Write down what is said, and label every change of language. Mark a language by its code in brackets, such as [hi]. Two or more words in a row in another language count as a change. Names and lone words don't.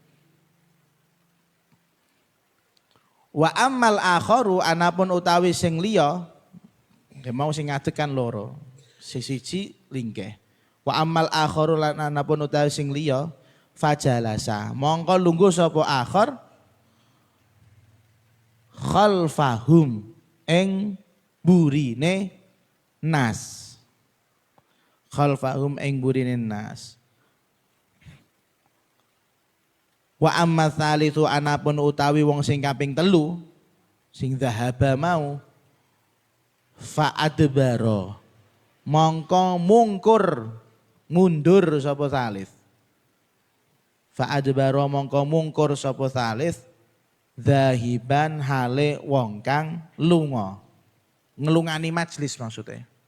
[ar] وأما الآخر [jv] anapun utawi sing liya mau sing ngadekan loro siji linggih [ar] وأما الآخر [jv] lan anapun utawi sing liya fajalasa mongko lungguh sapa [ar] الآخر خلفهم [jv] ing burine [ar] الناس خلفهم [jv] ing burine nas [ar] وأما الثالث [jv] anapun utawi wong sing kaping telu sing dhahaba mau [ar] فأدبر [jv] mongko mungkur mundur sapa [ar] الثالث فأدبر [jv] mongko mungkur sapa [ar] الثالث ذاهبا [jv] hale wong kang lunga ngelungani majlis maksudnya.